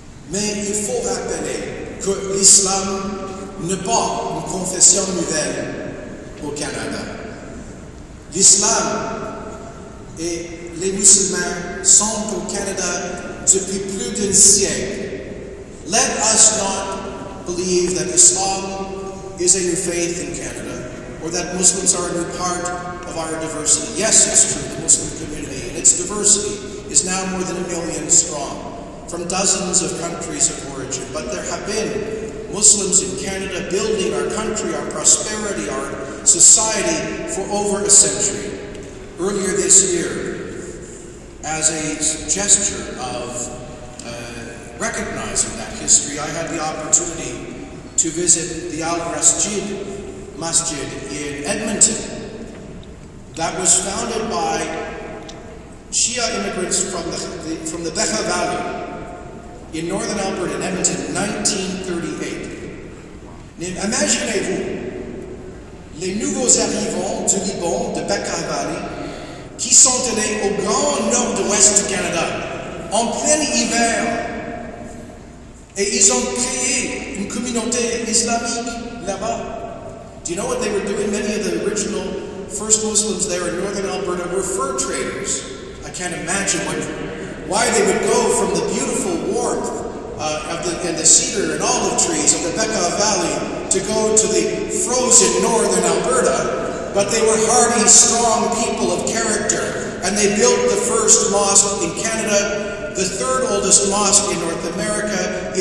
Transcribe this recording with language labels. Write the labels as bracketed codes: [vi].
[fr] Mais il faut rappeler que l'islam n'est pas une confession nouvelle au Canada. L'islam et les musulmans sont au Canada depuis plus d'un siècle. [en] Let us not believe that Islam is a new faith in Canada, or that Muslims are a new part of our diversity. Yes, it's true, the Muslim community and its diversity is now more than 1 million strong, from dozens of countries of origin. But there have been Muslims in Canada building our country, our prosperity, our society for over a century. Earlier this year, as a gesture of recognizing that history, I had the opportunity to visit the Al-Masjid in Edmonton, that was founded by Shia immigrants from the Becha Valley in northern Alberta, in Edmonton, in 1938. [fr] Imaginez-vous, les nouveaux arrivants du Liban, de Becha Valley, qui sont allés au grand nord-ouest du Canada, en plein hiver, et ils ont créé une communauté islamique là-bas. [en] Do you know what they were doing? Many of the original first Muslims there in northern Alberta were fur traders. I can't imagine why they would go from the beautiful warmth and the cedar and olive trees of the Becha Valley to go to the frozen northern Alberta, but they were hardy, strong people of character, and they built the first mosque in Canada, the third oldest mosque in North America.